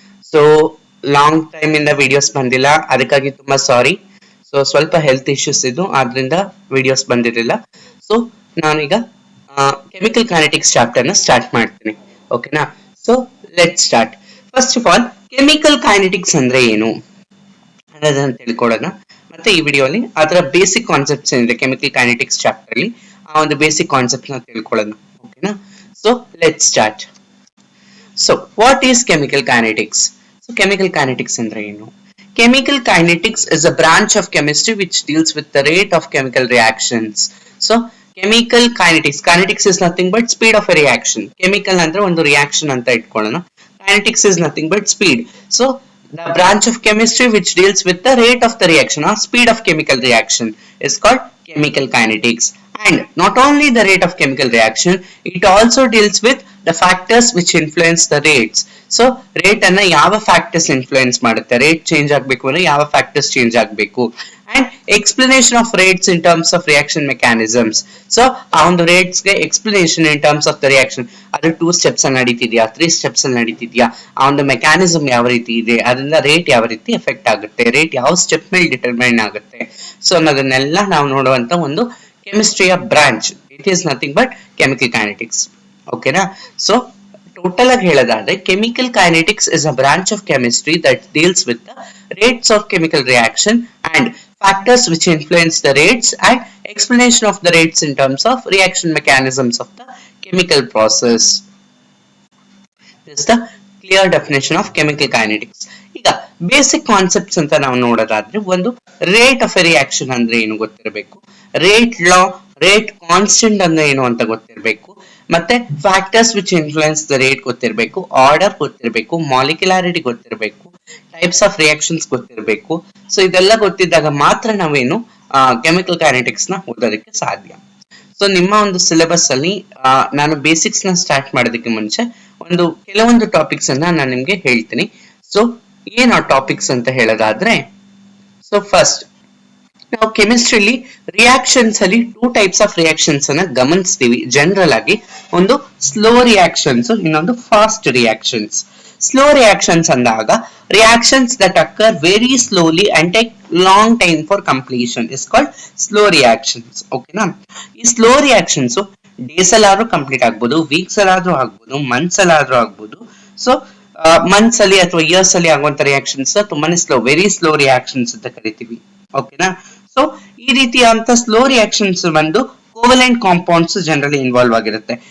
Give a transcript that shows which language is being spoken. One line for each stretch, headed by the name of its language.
English: So long time in the videos
Kannada: ಬಂದಿಲ್ಲ ಅದಕ್ಕಾಗಿ ತುಂಬಾ ಸಾರಿ. ಸೊ ಸ್ವಲ್ಪ ಹೆಲ್ತ್ ಇಶ್ಯೂಸ್ ಇದ್ದು ಆದ್ರಿಂದ ವಿಡಿಯೋಸ್ ಬಂದಿರಲಿಲ್ಲ. ಸೊ ನಾನೀಗ ಕೆಮಿಕಲ್ ಕೈನೆಟಿಕ್ಸ್ ಚಾಪ್ಟರ್ ನ ಸ್ಟಾರ್ಟ್ ಮಾಡ್ತೀನಿ. ಓಕೆನಾ?
English: So let start. First of all chemical kinetics
Kannada: ಅಂದ್ರೆ ಏನು ಅನ್ನೋದನ್ನ ತಿಳ್ಕೊಳ್ಳೋಣ. ಮತ್ತೆ ಈ ವಿಡಿಯೋಲಿ ಅದರ ಬೇಸಿಕ್ ಕಾನ್ಸೆಪ್ಟ್ಸ್ ಏನಿದೆ ಕೆಮಿಕಲ್ ಕೈನೆಟಿಕ್ಸ್ ಚಾಪ್ಟರ್ ಅಲ್ಲಿ ಆ ಒಂದು ಬೇಸಿಕ್ ಕಾನ್ಸೆಪ್ಟ್ ನ ತಿಳ್ಕೊಳ್ಳೋಣ. ಓಕೆನಾ?
English: So let's start. So what is chemical kinetics? So chemical kinetics
Kannada: andre enu?
English: Chemical kinetics is a branch of chemistry which deals with the rate of chemical reactions. So chemical kinetics is nothing but speed of a reaction.
Kannada: Chemical andre ಒಂದು reaction ಅಂತ ಇಟ್ಕೊಳ್ಳೋಣ.
English: Kinetics is nothing but speed. So the branch of chemistry which deals with the rate of the reaction or speed of chemical reaction is called chemical kinetics. And not only the rate of chemical reaction, it also deals with the factors which influence the rates.
Kannada: So rate anna yava factors influence ಮಾಡುತ್ತೆ, rate change ಆಗಬೇಕು ಅಂದ್ರೆ ಯಾವ factors change ಆಗಬೇಕು,
English: and explanation of rates in terms of reaction mechanisms.
Kannada: So ಆ ಒಂದು rates ಗೆ
English: explanation in terms of the reaction,
Kannada: ಅದು 2 steps ಅಲ್ಲಿ ನಡೀತಿದ್ಯಾ 3 steps ಅಲ್ಲಿ ನಡೀತಿದ್ಯಾ, ಆ ಒಂದು ಮೆಕ್ಯಾನಿಸಮ್ ಯಾವ ರೀತಿ ಇದೆ, ಅದರಿಂದ ರೇಟ್ ಯಾವ ರೀತಿ ಎಫೆಕ್ಟ್ ಆಗುತ್ತೆ, ರೇಟ್ ಯಾವ ಸ್ಟೆಪ್ ಮೇಲೆ ಡಿಟರ್ಮೈನ್ ಆಗುತ್ತೆ, ಸೊ ಅನ್ನೋದನ್ನೆಲ್ಲ ನಾವು ನೋಡುವಂತ ಒಂದು
English: chemistry of branch. It is nothing but chemical kinetics. Okay na? So total
Kannada: ಆಗಿ ಹೇಳೋದಾದ್ರೆ
English: chemical kinetics is a branch of chemistry that deals with the rates of chemical reaction and factors which influence the rates and explanation of the rates in terms of reaction mechanisms of the chemical process. This is the clear definition of chemical kinetics.
Kannada: ಈಗ basic concepts ಅಂತ ನಾವು ನೋಡೋದಾದ್ರೆ ಒಂದು rate of A reaction ಅಂದ್ರೆ ಏನು ಗೊತ್ತಿರಬೇಕು, rate ಲಾ, rate constant ಅಂದ್ರೆ ಏನು ಅಂತ ಗೊತ್ತಿರಬೇಕು, ಮತ್ತೆ
English: factors which influence the rate
Kannada: ಗೊತ್ತಿರಬೇಕು, ಆರ್ಡರ್ ಗೊತ್ತಿರಬೇಕು, ಮಾಲಿಕ್ಯುಲಾರಿಟಿ ಗೊತ್ತಿರಬೇಕು, ಟೈಪ್ಸ್ ಆಫ್ ರಿಯಾಕ್ಷನ್ಸ್ ಗೊತ್ತಿರಬೇಕು. ಸೊ ಇದೆಲ್ಲ ಗೊತ್ತಿದ್ದಾಗ ಮಾತ್ರ ನಾವೇನು ಕೆಮಿಕಲ್ ಕೈನೆಟಿಕ್ಸ್ ನ ಓದೋದಕ್ಕೆ ಸಾಧ್ಯ. ಸೊ ನಿಮ್ಮ ಒಂದು ಸಿಲೆಬಸ್ ಅಲ್ಲಿ ನಾನು ಬೇಸಿಕ್ಸ್ ನ ಸ್ಟಾರ್ಟ್ ಮಾಡೋದಕ್ಕೆ ಮುಂಚೆ ಕೆಲವೊಂದು ಟಾಪಿಕ್ಸ್ ಅನ್ನ ನಾನು ನಿಮ್ಗೆ ಹೇಳ್ತೀನಿ. ಸೊ ಏನು ಟಾಪಿಕ್ಸ್ ಅಂತ ಹೇಳೋದಾದ್ರೆ, ಸೊ ಫಸ್ಟ್ ನಾವು ಕೆಮಿಸ್ಟ್ರಿಲಿ ರಿಯಾಕ್ಷನ್ಸ್ ಅಲ್ಲಿ 2 ಟೈಪ್ಸ್ ಆಫ್ ರಿಯಾಕ್ಷನ್ಸ್ ಅನ್ನ ಗಮನಿಸ್ತೀವಿ ಜನರಲ್ ಆಗಿ. ಒಂದು ಸ್ಲೋ ರಿಯಾಕ್ಷನ್ಸ್, ಇನ್ನೊಂದು ಫಾಸ್ಟ್ ರಿಯಾಕ್ಷನ್ಸ್. ಸ್ಲೋ ರಿಯಾಕ್ಷನ್ಸ್ ಅಂದಾಗ
English: reactions that occur very slowly and take long time for completion is called slow reactions. Okay na?
Kannada: ಈ ಸ್ಲೋ ರಿಯಾಕ್ಷನ್ಸ್ ಡೇಸ್ ಅಲ್ಲಾದ್ರೂ ಕಂಪ್ಲೀಟ್ ಆಗ್ಬೋದು, weeks ಅಲ್ಲಾದ್ರೂ ಆಗ್ಬೋದು, months ಅಲ್ಲಾದ್ರೂ ಆಗ್ಬೋದು. So months ಅಲ್ಲಿ ಅಥವಾ years ಅಲ್ಲಿ ಆಗುವಂತ ರಿಯಾಕ್ಷನ್ಸ್ ತುಂಬಾನೇ ಸ್ಲೋ, ವೆರಿ ಸ್ಲೋ ರಿಯಾಕ್ಷನ್ಸ್ ಅಂತ ಕರಿತೀವಿ. ಓಕೆನಾ? ಸೊ ಈ ರೀತಿಯಾದಂತ ಸ್ಲೋ ರಿಯಾಕ್ಷನ್ಸ್ ಬಂದು ಕೋವಲೆಂಟ್ ಕಾಂಪೌಂಡ್ಸ್ ಜನರಲಿ ಇನ್ವಾಲ್ವ್ ಆಗಿರುತ್ತೆ.